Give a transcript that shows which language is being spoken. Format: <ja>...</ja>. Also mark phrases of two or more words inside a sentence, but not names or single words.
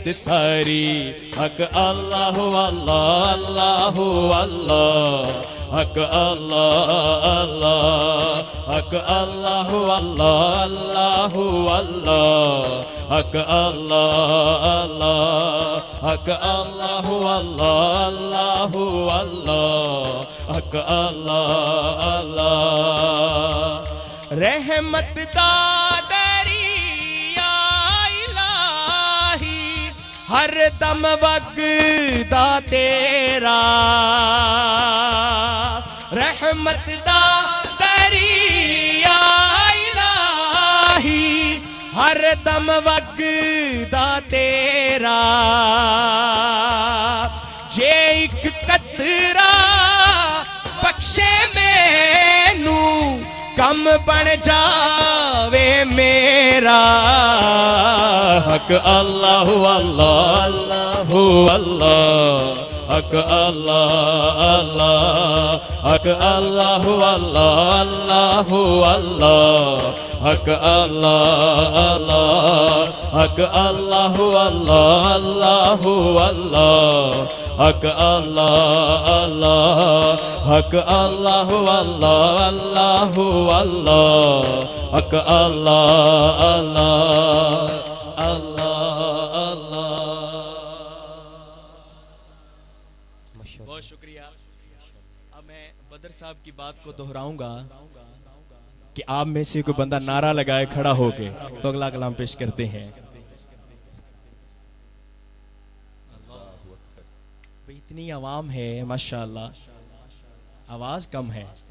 <ar>ساري حق الله الله الله الله حق الله الله حق الله الله الله الله حق الله الله حق الله الله الله الله حق الله</ar> <pa>اللہ رحمت دا دریا الٰہی ہر دم وگدا تیرا رحمت دا دریا الٰہی ہر دم وگدا تیرا جے ایک قطرہ بخشے مینوں کم بن جاوے میرا حق</pa> <ar>الله الله الله الله حق الله الله حق الله الله الله الله حق الله الله حق الله الله الله الله حق الله الله حق الله الله الله الله حق الله الله الله الله.</ar> <ur>بہت شکریہ. اب میں بدر صاحب کی بات کو دہراؤں گا کہ آپ میں سے کوئی بندہ نعرہ لگائے کھڑا ہوکے تو اگلا کلام پیش کرتے ہیں. اتنی عوام ہے ماشاءاللہ، آواز کم ہے.</ur>